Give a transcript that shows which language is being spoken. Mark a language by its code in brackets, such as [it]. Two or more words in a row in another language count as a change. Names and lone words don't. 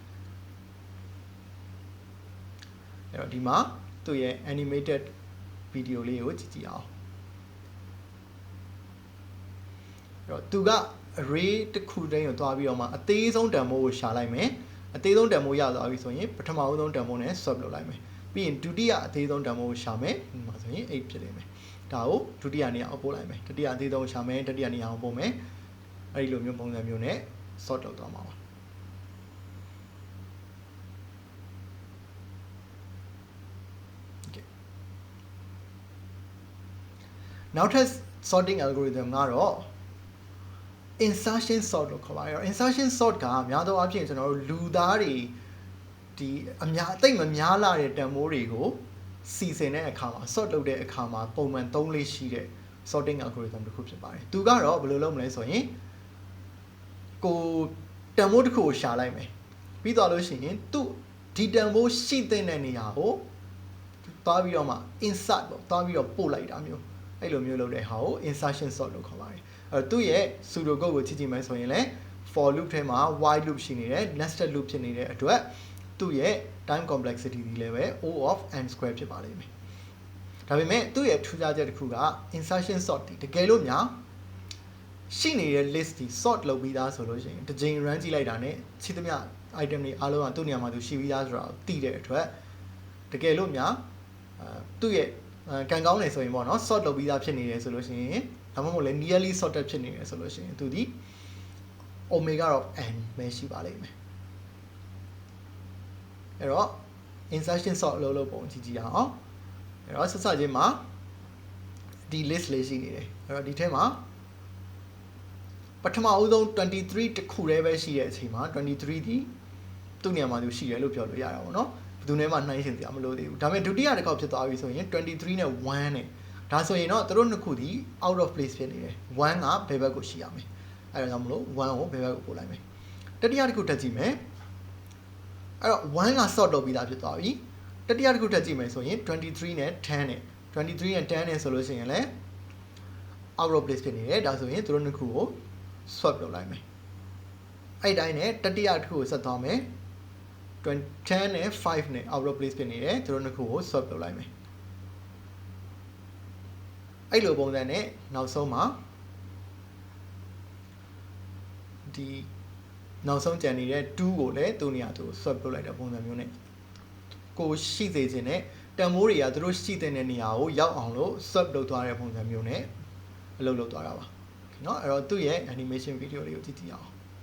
[my] အဲ့တော့ဒီမှာသူ့ရဲ့ [en] animated video [my] လေးကိုကြည့်ကြည့်အောင်အဲ့တော့သူက array တစ်ခုတည်းကိုတွားပြီးတော့မှအသေးဆုံးတန်ဖိုးကိုရှာလိုက်မယ်အသေးဆုံးတန်ဖိုးရသွားပြီဆိုရင်ပထမဦးဆုံးတန်ဖိုးနဲ့ swap လုပ်လိုက်မယ်ပြီးရင်ဒုတိယအသေးဆုံးတန်ဖိုးကိုရှာမယ်ဒီမှာဆိုရင်8ဖြစ်လိမ့်မယ်ဒါကိုဒုတိယနေရာအောင်ပို့လိုက်မယ်တတိယအသေးဆုံးရှာမယ်တတိယနေရာအောင်ပို့မယ်အဲ့ဒီလိုမျိုးပုံစံမျိုးနဲ့ sort လုပ်သွားမှာပါ နောက်ထပ် [en] sorting algorithm [my] ကတော့ [en] insertion sort [my] လို့ခေါ်ပါတယ် [en] insertion sort [my] ကများသောအားဖြင့်ကျွန်တော်တို့လူသားတွေဒီအသိမများလာတဲ့တန်ဖိုးတွေကိုစီစဉ်တဲ့အခါမှာ sort လုပ်တဲ့အခါမှာပုံမှန်သုံးလေးရှိတဲ့ [en] sorting algorithm [my] တစ်ခုဖြစ်ပါတယ်သူကတော့ဘယ်လိုလုပ်မလဲဆိုရင်ကို တန်ဖိုးတစ်ခုကိုရှာလိုက်မယ်ပြီးတော့လို့ရှိရင်သူဒီတန်ဖိုးရှိတဲ့နေရာကိုသွားပြီးတော့မှ insert ပေါ့သွားပြီးတော့ပို့လိုက်တာမျိုးအဲ့လိုမျိုးလုပ်တဲ့ဟာကို [en] insertion sort [my] လို့ခေါ်ပါတယ်အဲ့သူ့ ရဲ့ [en] pseudo code [my] ကိုကြည့်ကြည့်မယ်ဆိုရင်လည်း [en] for loop [my] ထဲမှာ [en] while loop [my] ရှိနေတယ် [en] nested loop [my] ဖြစ်နေတဲ့အတွက်သူ့ရဲ့ [en] time complexity [my] ဒီလည်းပဲ [en] O of n square [my] ဖြစ်ပါ လိမ့်မယ်ဒါပေမဲ့သူ့ရဲ့ထူးခြားချက်တစ်ခုက [en] insertion sort [my] ဒီတကယ်လို့များရှိနေတဲ့ list ဒီ sort လုပ်ပြီးသား ဆိုလို့ရှိရင်တစ်ချိန် run ကြည့်လိုက်တာနဲ့ရှိသမျှ item တွေအားလုံးကသူ့နေရာမှာသူရှိပြီးသားဆိုတာသိတဲ့အတွက်တကယ်လို့များသူ့ရဲ့ကန်ကောင်းနေဆိုရင်ပေါ့နော် sort လုပ်ပြီးသားဖြစ်နေတယ်ဆိုလို့ရှိရင်ဒါမှမဟုတ်လည်း [en] nearly sorted [my] ဖြစ်နေတယ်ဆိုလို့ရှိရင်သူဒီ [en] omega of n [my] ပဲရှိပါလိမ့်မယ်အဲ့တော့ [en] insertion sort [my] လုပ်ပုံကြည့်ကြည့်အောင်အဲ့တော့ဆက်စချင်းမှာဒီ list လေးရှိနေတယ်အဲ့တော့ဒီထဲမှာ ပထမအဦးဆုံး23တခုတည်းပဲရှိတဲ့အချိန်မှာ23ဒီသူ့နေရာမှာသူရှိတယ်လို့ပြောလို့ရတာပေါ့နော်ဘယ်သူနဲ့မှနှိုင်းယှဉ်စရာမလိုသေးဘူးဒါပေမဲ့ဒုတိယတစ်ခေါက်ဖြစ် သွားပြီဆိုရင်23နဲ့1နဲ့ဒါဆိုရင်တော့သူတို့နှစ်ခုဒီ [en] out of place [my] ဖြစ်နေတယ်1ကဘယ်ဘက်ကိုရှိရမယ် အဲ့ဒါကြောင့်မလို့1ကိုဘယ်ဘက်ကိုပို့လိုက်မယ်တတိယတစ်ခုတက်ကြည့်မယ်အဲ့တော့1က sort လုပ်ပြီးသားဖြစ်သွားပြီတတိယတစ်ခုတက်ကြည့်မယ်ဆိုရင်23နဲ့10နဲ့23နဲ့10နဲ့ဆိုလို့ရှိရင်လည်း [en] out of place [my] ဖြစ်နေတယ်ဒါဆိုရင်သူတို့နှစ်ခုကို swap လုပ်လိုက်မယ်အဲ့တိုင်းနဲ့တတိယတစ်ခုကိုဆက်သွားမယ်10နဲ့5နဲ့ [en] out of place [my] ဖြစ်နေတယ်သူတို့နှစ်ခုကို swap လုပ်လိုက်မယ် အဲ့လိုပုံစံနဲ့နောက်ဆုံးမှာဒီနောက်ဆုံးကြံနေတဲ့2ကိုလည်းသူ့နေရာသူ swap လုပ်လိုက်တဲ့ပုံစံမျိုးနဲ့ကိုရှိစေခြင်းနဲ့တန်မိုးတွေကသူတို့ရှိတဲ့နေရာကိုရောက်အောင်လို့ swap လုပ်သွားတဲ့ပုံစံမျိုးနဲ့အလုပ်လုပ်သွားတာပါเนาะအဲ့တော့သူ့ရဲ့ [en] animation video [my] လေးကိုကြည့်ကြည့်အောင်